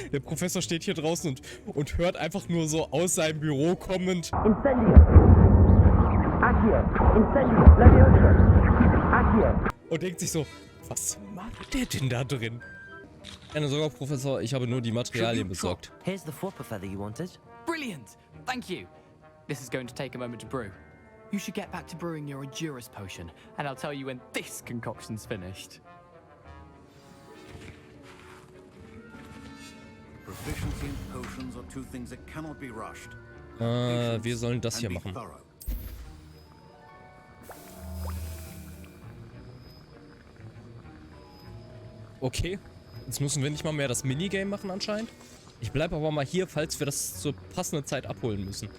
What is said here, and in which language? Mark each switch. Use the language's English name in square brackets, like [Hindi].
[German] Der Professor steht hier draußen und hört einfach nur so aus seinem Büro kommend. Incendio! Accio! Incendio! Levioso! Accio! Und denkt sich so, was macht der denn da drin? Keine Sorge, Professor, ich habe nur die Materialien besorgt. [English] Here's the Fwooper feather you wanted. Brilliant! Thank you! This is going to take a moment to brew. You should get back to brewing your Edurus potion, and I'll tell you when this concoction's finished. Proficiency in potions are two things that cannot be rushed. [German] Wir sollen das hier machen. Okay. Jetzt müssen wir nicht mal mehr das Minigame machen anscheinend. Ich bleibe aber mal hier, falls wir das zur passenden Zeit abholen müssen.